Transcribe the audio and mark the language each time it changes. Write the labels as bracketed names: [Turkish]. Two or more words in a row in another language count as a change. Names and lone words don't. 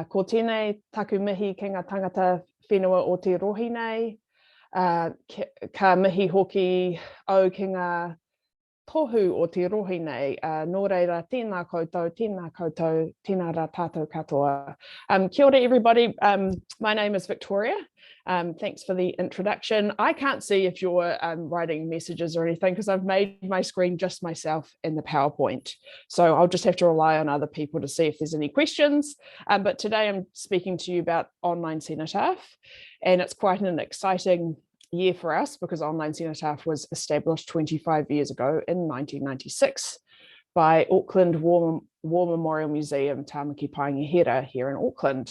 [Māori] Ko tēnei taku mihi ki ngā tangata whenua o te rohi nei, ka mihi hoki au ki ngā tohu o te rohi nei, nō reira tēnā koutou, tēnā rā tātou katoa. Kia ora [English] everybody, my name is Victoria. Thanks for the introduction. I can't see if you're writing messages or anything because I've made my screen just myself in the PowerPoint. So I'll just have to rely on other people to see if there's any questions. But today I'm speaking to you about Online Cenotaph, and it's quite an exciting year for us because Online Cenotaph was established 25 years ago in 1996 by Auckland War Memorial Museum, Tamaki Pangihira here in Auckland.